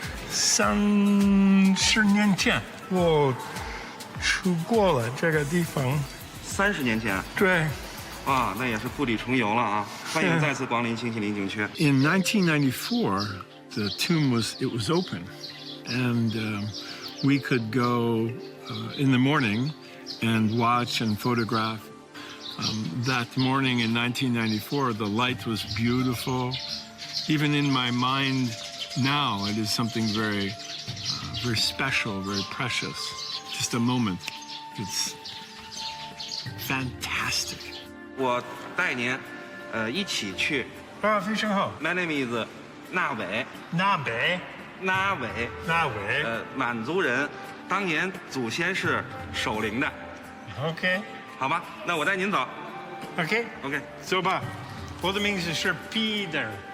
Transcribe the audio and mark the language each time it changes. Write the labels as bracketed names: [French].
[Chinese] 30年前我去过了这个地方。 30年前，对。哇，那也是故地重游了啊！欢迎再次光临星期林景区。 [English] In 1994, the tomb was open, and we could go in the morning and watch and photograph. That morning in 1994, the light was beautiful. Even in my mind now, it is something very, very special, very precious. Just a moment. It's fantastic. [Chinese] 我带您，一起去。啊，非常好。 [English] My name is 纳伟。 [Chinese] 纳伟。纳伟。纳伟。满族人，当年祖先是守陵的。 [English] OK。 [Chinese] 好吧，那我带您走。 OK， 走吧。我的名字是 Peter。